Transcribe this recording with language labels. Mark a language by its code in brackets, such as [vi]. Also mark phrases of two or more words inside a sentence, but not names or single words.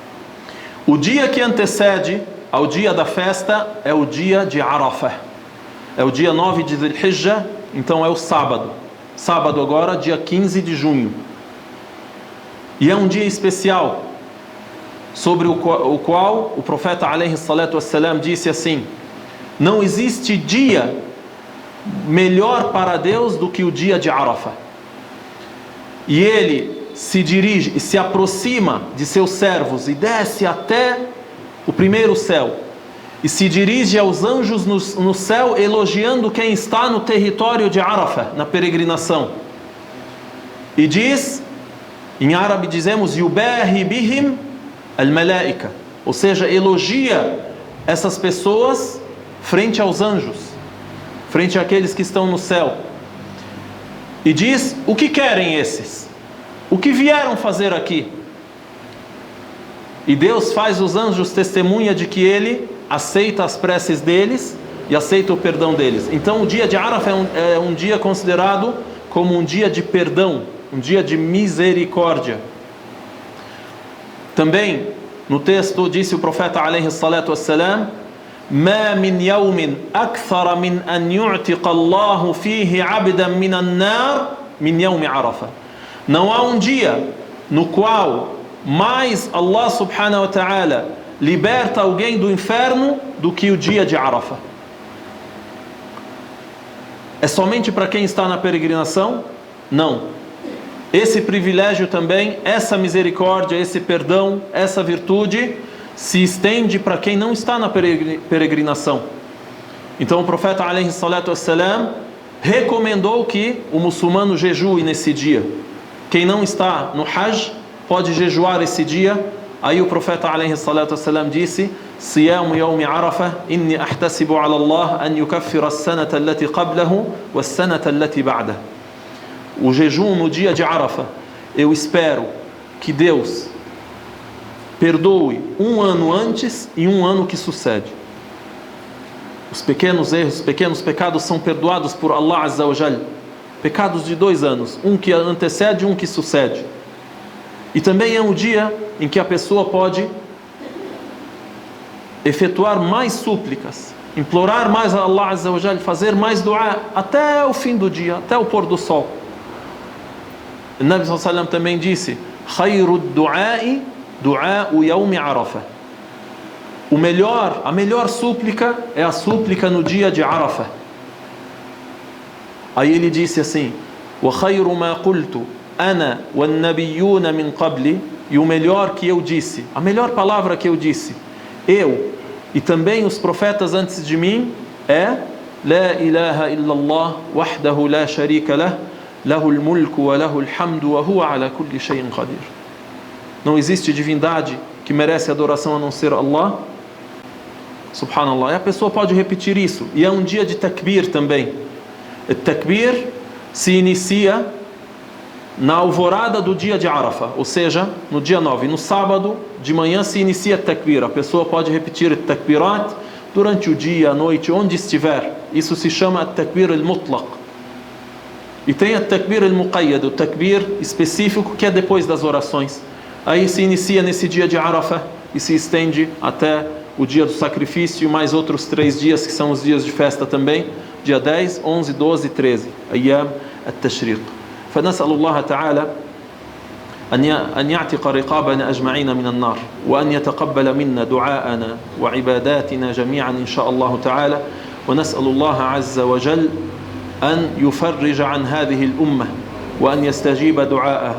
[pt] O dia que antecede ao dia da festa é o dia de Arafah. É o dia 9 de Dhul-Hijjah, então é o sábado. Sábado agora, dia 15 de junho. E é um dia especial, sobre o qual o profeta [ar] عليه الصلاة والسلام [pt] disse assim: não existe dia melhor para Deus do que o dia de Arafah. E ele se dirige e se aproxima de seus servos e desce até o primeiro céu e se dirige aos anjos no céu, elogiando quem está no território de Arafah, na peregrinação, e diz, em árabe dizemos [ar] يباهي بهم الملائكة, [pt] ou seja, elogia essas pessoas frente aos anjos, frente àqueles que estão no céu, e diz: o que querem esses? O que vieram fazer aqui? E Deus faz os anjos testemunha de que Ele aceita as preces deles e aceita o perdão deles. Então o dia de Arafah é um dia considerado como um dia de perdão, um dia de misericórdia. Também no texto disse o profeta [ar] عليه الصلاة والسلام: ما من يوم أكثر من أن يعتق الله فيه عبدا من النار من يوم عرفة. [pt] Não há um dia no qual mais Allah [ar] سبحانه وتعالى [pt] liberta alguém do inferno do que o dia de Arafah. É somente para quem está na peregrinação? Não. Esse privilégio também, essa misericórdia, esse perdão, essa virtude se estende para quem não está na peregrinação. Então o profeta [ar] عليه الصلاة والسلام [pt] recomendou que o muçulmano jejue nesse dia. Quem não está no Hajj pode jejuar esse dia. Aí o profeta [ar] عليه الصلاة والسلام disse: صيام يوم عرفة إني أحتسب على الله أن يكفر السنة التي قبله والسنة التي بعده. [pt] O jejum no dia de Arafah, eu espero que Deus perdoe um ano antes e um ano que sucede. Os pequenos erros, os pequenos pecados são perdoados por Allah [ar] عز وجل. [pt] Pecados de 2 anos, um que antecede e um que sucede. E também é um dia em que a pessoa pode efetuar mais súplicas, implorar mais a Allah [ar] عز وجل, [pt] fazer mais dua até o fim do dia, até o pôr do sol. O Nabi [ar] صلى الله عليه وسلم [pt] também disse: [ar] خير الدعاء دعاء يوم عرفة. [pt] A melhor súplica é a súplica no dia de Arafah. Aí ele disse assim: [ar] وخير ما قلت أنا والنبيون من قبلي. [pt] E o melhor que eu disse, a melhor palavra que eu disse, eu e também os profetas antes de mim, é [ar] لا إله إلا الله وحده لا شريك له له الملك وله الحمد وهو على كل شيء قدير. [pt] Não existe divindade que merece adoração a não ser Allah. Subhanallah. E a pessoa pode repetir isso. E é um dia de takbir também. O takbir se inicia na alvorada do dia de Arafah, ou seja, no dia 9. No sábado de manhã se inicia takbir. A pessoa pode repetir takbirat durante o dia, a noite, onde estiver. Isso se chama [ar] التكبير المطلق. [pt] E tem a [ar] التكبير المقيد, [pt] o takbir específico, que é depois das orações. Aí se inicia nesse dia de Arafah e se estende até o dia do sacrifício, mais outros 3 dias que são os dias de festa também, dia 10, 11, 12 e 13, [ar] أيام التشريق. فنسأل الله تعالى أن يعتق رقابنا أجمعين من النار وأن يتقبل منا دعاءنا وعباداتنا جميعا إن شاء الله تعالى. ونسأل الله عز وجل أن يفرج عن هذه الأمة وأن يستجيب دعاءها.